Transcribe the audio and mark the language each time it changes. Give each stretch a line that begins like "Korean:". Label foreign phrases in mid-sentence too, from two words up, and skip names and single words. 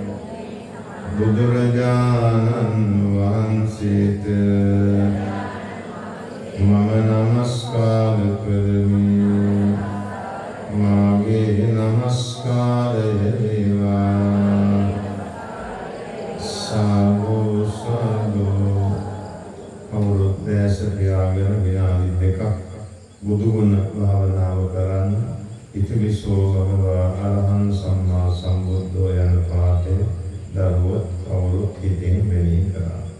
Sinhala: බුදුරජාණන් වහන්සේට මම නමස්කාර කරමි මාගේ නමස්කාරය වේවා සාදු සාදු කවුරුත් දැස පියාගෙන විනාඩි දෙකක් බුදුගුණ භාවනාව කරන්න
Pali: ඉතිවිසෝ භගවා අරහං සම්මා සම්බුද්ධෝ
Sinhala: යන පාඨය දරුවෝ කවුරුත් හිතින් මෙනෙහි කරා.